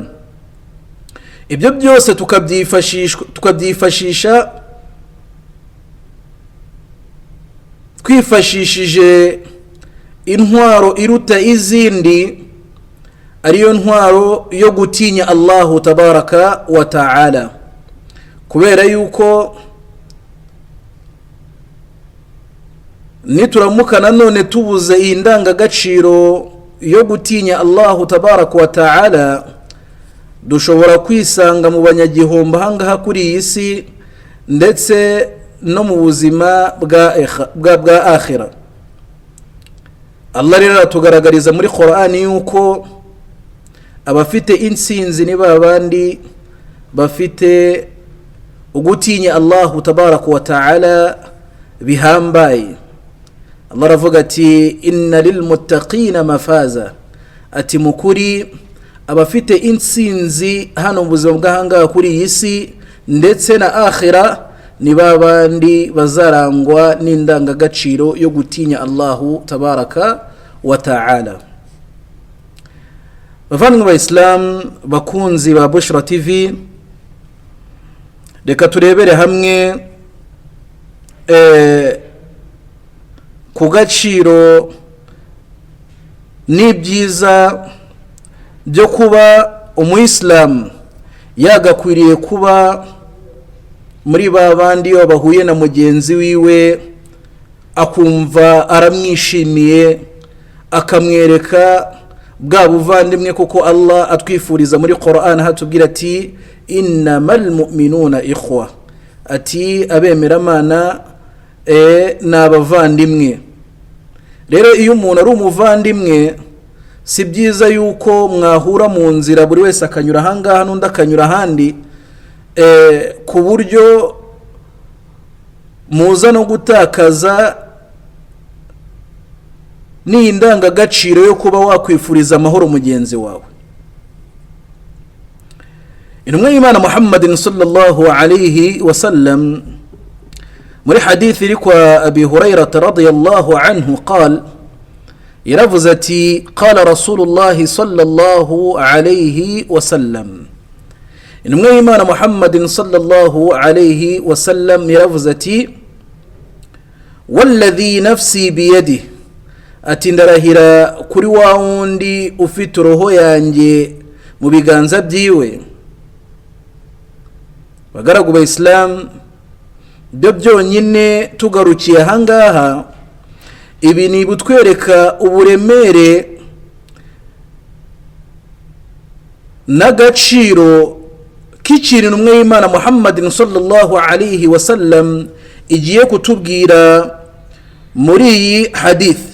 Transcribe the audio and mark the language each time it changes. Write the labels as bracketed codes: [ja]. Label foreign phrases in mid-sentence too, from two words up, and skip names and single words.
[rw] Ibyo byose tukabyifashisha twifashishije intwaro iruta izindi, ariyo ntwaro yo gutinya [ar] الله تبارك وتعالى, [rw] kubera yuko nituramuka nanone tubuze iyi ndangagaciro yo gutinya [ar] الله تبارك وتعالى, [rw] dushobora kwisanga mu banyagihomba hangaha kuri iyi si ndetse no mu buzima bwa akhira. Allah rero aratugaragariza muri Qur'an yuko abafite insinzi ni babandi bafite ugutinya [ar] الله تبارك وتعالى [rw] bihambaye. Allah aravuga ati [ar] إن للمتقين مفازا, [rw] ati mukuri abafite insinzi hano mu buzima bw'ahangaha kuri iyi si ndetse na akhira ni babandi bazarangwa n'indangagaciro yo gutinya [ar] الله تبارك وتعالى. [rw] Bavandimwe ba Islam bakunzi ba Bushra TV, reka turebere hamwe ku gaciro n'ibyiza byo kuba umuyisilamu yagakwiriye kuba muri babandi iyo bahuye na mugenzi wiwe akumva aramwishimiye, akamwereka bwa buvandimwe, kuko Allah atwifuriza muri Qur'an hatubwira ati [ar] إنما المؤمنون إخوة, [rw] ati abemeramana n'abavandimwe. rero iyo umuntu ari umuvandimwe si byiza yuko mwahura mu nzira buri wese akanyura ahangaha n'undi akanyura ahandi ku buryo muza no gutakaza n'indangagaciro yo kuba wakwifuriza amahoro mugenzi wawe. intumwa y'Imana [ar] محمد صلى الله عليه وسلم [rw] muri hadithi iri kwa Abi Hurairah [ar] رضي الله عنه قال [rw] yaravuze ati [ar] قال رسول الله صلى الله عليه وسلم. [rw] intumwa y'Imana [ar] محمد صلى الله عليه وسلم [rw] yaravuze ati [ar] والذي نفسي بيده, [rw] ati ndarahira kuri wa wundi ufite roho yanjye mu biganza byiwe. bagaragu ba Islam, byo byonyine tugarukiye ahangaha, ibi ni butwereka uburemere n'agaciro k'ikintu intumwa y'Imana [ar] محمد صلى الله عليه وسلم [rw] igiye kutubwira muri iyi hadith.